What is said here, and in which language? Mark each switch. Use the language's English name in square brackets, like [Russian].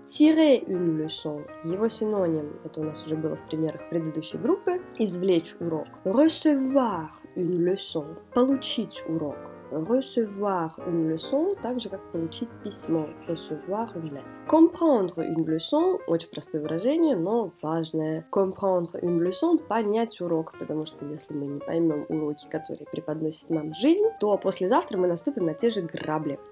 [French] Tirer une leçon, [Russian] его синоним, это у нас уже было в примерах предыдущей группы, извлечь урок. [French] Recevoir une leçon, [Russian] получить урок. [French] recevoir une leçon, [Russian] так же, как получить письмо, [French] recevoir une lettre. Comprendre une leçon, [Russian] очень простое выражение, но важное. [French] Comprendre une leçon, [Russian] понять урок, потому что если мы не поймем уроки, которые преподносит нам жизнь, то послезавтра мы наступим на те же грабли.